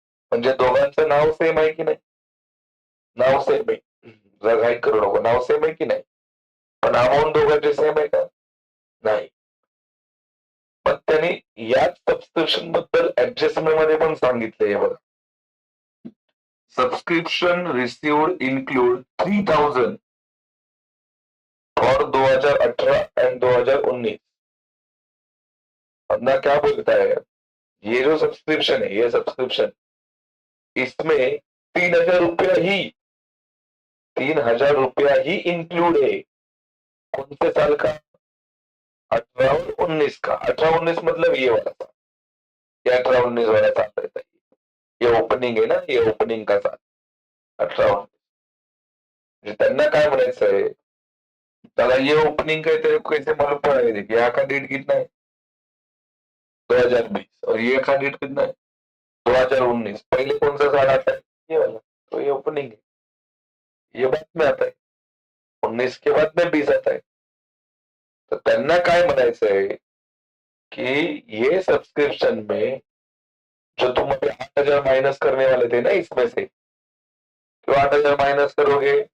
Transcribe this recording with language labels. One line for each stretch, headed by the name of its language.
Marathi: म्हणजे दोघांचं नाव सेम आहे की नाही? नाव सेम आहे. जर घाई करू नको, नाव सेम आहे की नाही? पण अमाऊंट दोघांचे सेम आहे का? नाही. पण त्यांनी याच सबस्क्रिप्शन बद्दल ऍडजस्टमेंट मध्ये पण सांगितलंय बघा.
English: Subscription received include 3000 और 2018 and 2019.
Hindi: अपना क्या बोलता है, ये जो सब्सक्रिप्शन है, ये सब्सक्रिप्शन, इसमें 3000 रुपया ही 3000 रुपया ही इंक्लूड है। कौन से साल का? 18 और 19 का। 18-19 मतलब ये वाला साल, ये 18-19 वाला साल रहता है। ये ओपनिंग है ना, ये ओपनिंग का साल 18-19.
Marathi: त्यांना काय म्हणायचं आहे, त्याला
Hindi: ये ओपनिंग का तेरे को कैसे मालूम पड़ा है? देखिए यहाँ का डेट कितना है, 2020, और ये का डेट कितना है, 2019. पहले कौन सा साल आता है? ये वाला, तो ये ओपनिंग है, ये बाद में आता है, 19 के बाद में 20 आता है. तो
Marathi: त्यांना काय म्हणायचं आहे
Hindi: कि ये सब्सक्रिप्शन में जो तुम अभी 8,000 माइनस करने वाले थे ना इसमें से, क्यों 8,000 माइनस करोगे?